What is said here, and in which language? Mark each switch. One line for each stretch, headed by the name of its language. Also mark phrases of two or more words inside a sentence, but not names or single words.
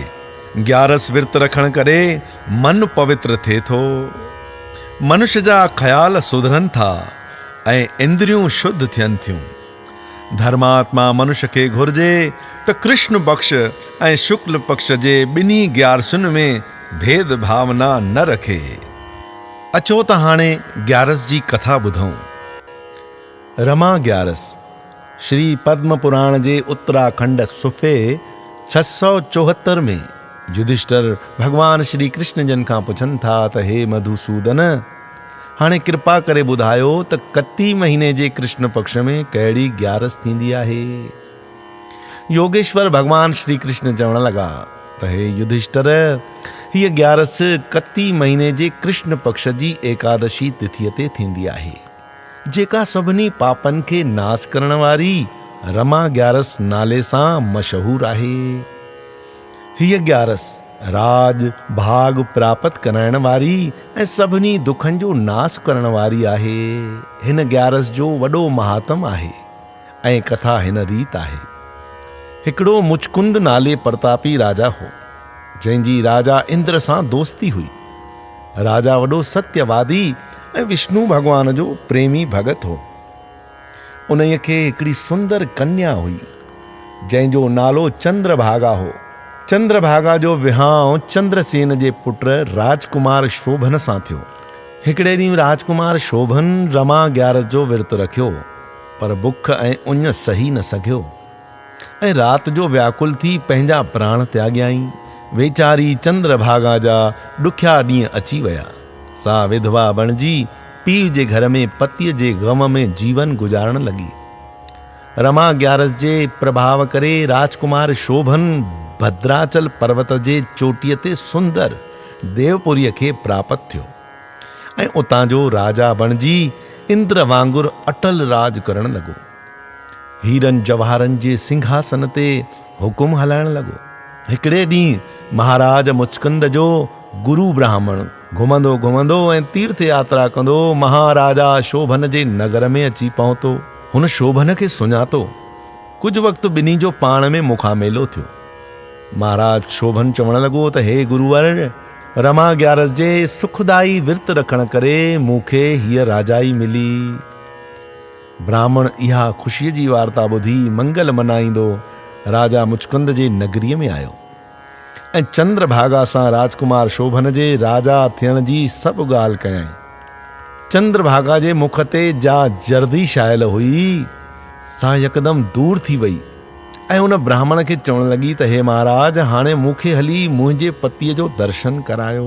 Sindhi: ग्यारस विर्त रखण करे मन पवित्र थिए थो, मनुष्य जा ख़्याल सुधरनि था ऐं इंद्रियूं शुद्ध थियनि थियूं। धर्मात्मा मनुष्य खे घुर्जे त कृष्ण पक्ष ऐं शुक्ल पक्ष जे ॿिन्ही ग्यारसुनि में भेद भावना न रखे। अचो त हाणे ग्यारस जी कथा ॿुधूं। रमा ग्यारस श्री पद्म पुराण जे उत्तराखंड सुफ़े 674 में युधिष्ठिर भगवान श्री कृष्ण जन खां पुछनि था त हे मधुसूदन, हाणे कृपा करे ॿुधायो त कती महीने जे कृष्ण पक्ष में कहिड़ी ग्यारस थींदी आहे। योगेश्वर भगवान श्री कृष्ण चवण लॻा त हे युधिष्ठिर, हीअ ग्यारस कती महीने जे कृष्ण पक्ष जी एकादशी तिथीअ ते थींदी आहे, जेका सभिनी पापनि खे नास करण वारी रमा ग्यारस नाले सां मशहूर आहे। हीअ ग्यारस राज भाग प्राप्त कराइण वारी ऐं सभिनी दुखनि जो नाश करण वारी आहे। हिन ग्यारस जो वॾो महात्म आहे ऐं कथा हिन रीत आहे। हिकिड़ो मुचकुंद नाले प्रतापी राजा हो, जंहिंजी राजा इंद्र सां दोस्ती हुई। राजा वॾो सत्यवादी ऐं विष्णु भगवान जो प्रेमी भगत हो। उन्हीअ खे हिकिड़ी सुंदर कन्या हुई, जंहिंजो नालो चंद्रभागा हो। चंद्रभागा जो विहांउ चंद्रसेन जे पुट राजकुमार शोभन सां थियो। हिकिड़े ॾींहुं राजकुमार शोभन रमा ग्यारस जो विर्त रखियो, पर बुख ऐं उञ सही न सघियो ऐं राति जो व्याकुल थी पंहिंजा प्राण त्याॻियाई। वेचारी चंद्रभागा जा ॾुखिया ॾींहं अची विया। सा विधवा बणिजी पीउ जे घर में पतीअ जे ग़म में जीवन गुजारण लॻी। रमा ग्यारस जे प्रभाव करे राजकुमार शोभन भद्राचल पर्वत जे चोटीअ ते सुंदर देवपुरीअ खे प्राप्त थियो ऐं उतां जो राजा बणिजी इंद्र वांगुरु अटल राज करण लॻो। हीरनि जवाहरनि जे सिंघासन ते हुकुम हलाइण लॻो। हिकिड़े ॾींहुं महाराज मुचकुंद जो गुरु ब्राह्मण घुमंदो घुमंदो ऐं तीर्थ यात्रा कंदो महाराजा शोभन जे नगर में अची पहुतो। हुन शोभन खे सुञातो। कुझु वक़्तु ॿिन्ही जो पाण में मुखामेलो थियो। महाराज शोभन चवण लॻो त हे गुरुवर, रमा ग्यारस जे सुखदाई विर्त रखण करे मूंखे हीअ राजाई मिली। ब्राह्मण इहा ख़ुशीअ जी वार्ता ॿुधी मंगल मनाईंदो राजा मुचकुंद जे नगरीअ में आयो ऐं चंद्रभागा सां राजकुमार शोभन जे राजा थियण जी सभु ॻाल्हि कयई। चंद्रभागा जे मुख ते जा जर्दी शायल हुई सा यकदम दूर थी वई ऐं उन ब्राह्मण खे चवण लॻी त हे महाराज, हाणे मूंखे हली मुंहिंजे पतीअ जो दर्शन करायो।